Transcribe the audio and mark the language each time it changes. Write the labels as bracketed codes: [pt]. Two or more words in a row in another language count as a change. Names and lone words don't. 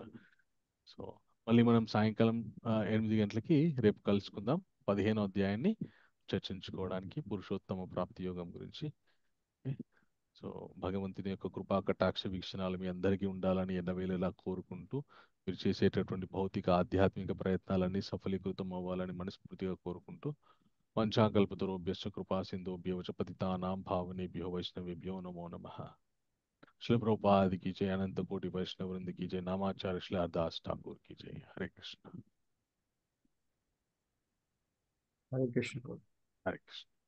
[te] సో మళ్ళీ మనం సాయంకాలం 8 గంటలకి రేపు కలుసుకుందాం 15వ అధ్యాయాన్ని చర్చించుకోవడానికి, పురుషోత్తమ ప్రాప్తి యోగం గురించి. ఓకే? సో భగవంతుని యొక్క కృపా కటాక్ష వీక్షణాలు మీ అందరికీ ఉండాలని ఎన్నవేళలా కోరుకుంటూ, మీరు చేసేటటువంటి భౌతిక ఆధ్యాత్మిక ప్రయత్నాలన్నీ సఫలీకృతం అవ్వాలని మనస్ఫూర్తిగా కోరుకుంటూ, [sa] పంచాకల్పతరోభ్యశ్చ కృపా సింధోభ్యో చ పతితానాం భావనేభ్యో వైష్ణవేభ్యో నమో నమః. [hi] श्री प्रभुपाद की जय, अनंत कोटि वैष्णव वृंद की जय, नामाचार्य श्री हरदास ठाकुर की जय। हरे कृष्ण। [te] హరే కృష్ణ [hi] हरे कृष्ण।